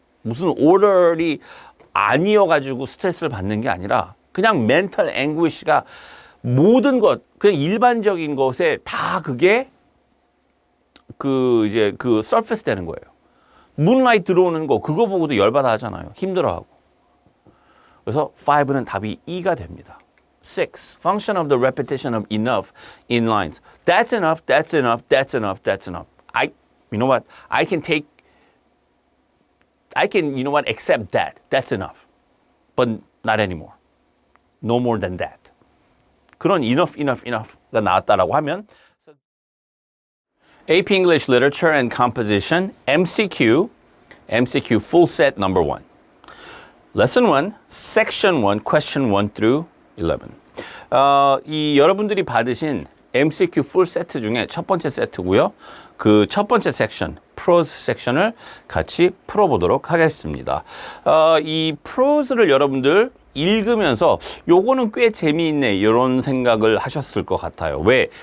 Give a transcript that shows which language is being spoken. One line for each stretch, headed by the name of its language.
Korean: 무슨 order이 아니어가지고 스트레스를 받는 게 아니라 그냥 mental anguish가 모든 것, 그냥 일반적인 것에 다 그게 surface 되는 거예요. 문라이트 들어오는 거, 그거 보고도 열받아 하잖아요. 힘들어하고. 그래서 5는 답이 E가 됩니다. 6.
English: Function of the repetition of enough in lines. That's enough, that's enough, that's enough, that's enough. You know what? I can, you know what, accept that. That's enough. But not anymore. No more than that.
Korean: 그런 enough가 나왔다라고 하면 AP English Literature and Composition MCQ full set number 1.
English: Lesson 1, Section 1, Question 1 through 11.
Korean: 이 여러분들이 받으신 MCQ 풀 세트 중에 첫 번째 세트고요. 그 첫 번째 섹션, 프로즈 섹션을 같이 풀어보도록 하겠습니다. 이 프로즈를 여러분들 읽으면서 요거는 꽤 재미있네 이런 생각을 하셨을 것 같아요. 왜?